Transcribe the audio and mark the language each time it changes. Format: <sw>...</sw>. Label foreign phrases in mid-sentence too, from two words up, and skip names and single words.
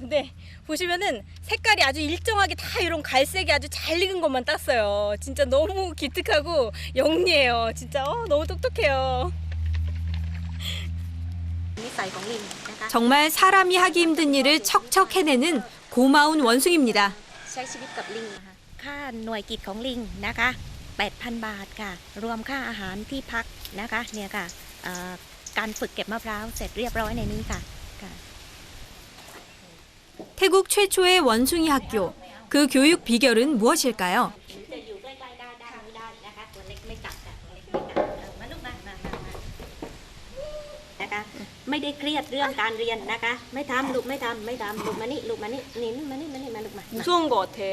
<ko>근데 보시면은 색깔이 아주 일정하게 다 이런 갈색이 아주 잘 익은 것만 땄어요. 진짜 너무 기특하고 영리해요. 진짜 너무 똑똑해요. 정말 사람이 하기 힘든 일을 척척 해내는 고마운 원숭이입니다.</ko> <th>ใช้ชีวิตกับลิงนะคะค่าหน่วยกิจของลิงนะคะ 8,000 บาทค่ะรวมค่าอาหารที่พักนะคะเนี่ยค่ะการฝึกเก็บมะพร้าวเสร็จเรียบร้อยในนี้ค่ะ</th> <ko>태국 최초의 원숭이 학교. 그 교육 비결은 무엇일까요? 무서운 것 같아.</ko>